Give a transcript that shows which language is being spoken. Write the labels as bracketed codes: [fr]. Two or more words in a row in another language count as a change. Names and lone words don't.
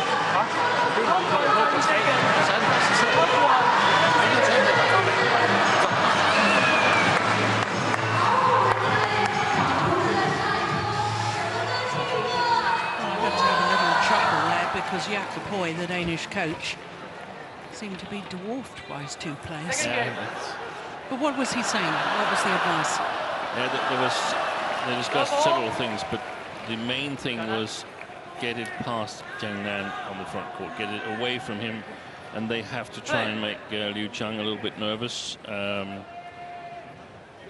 [da] De kom på 3. Og så er den også selv. Ingen tager det der fremad. [en] Because Jakob Høj, the Danish coach, seemed to be dwarfed by his two players. Yeah, but what was he saying? What was the advice? Yeah, they discussed several things, but the main thing was get it past Zhang Nan on the front court, get it away from him, and they have to try and make Liu Chang a little bit nervous.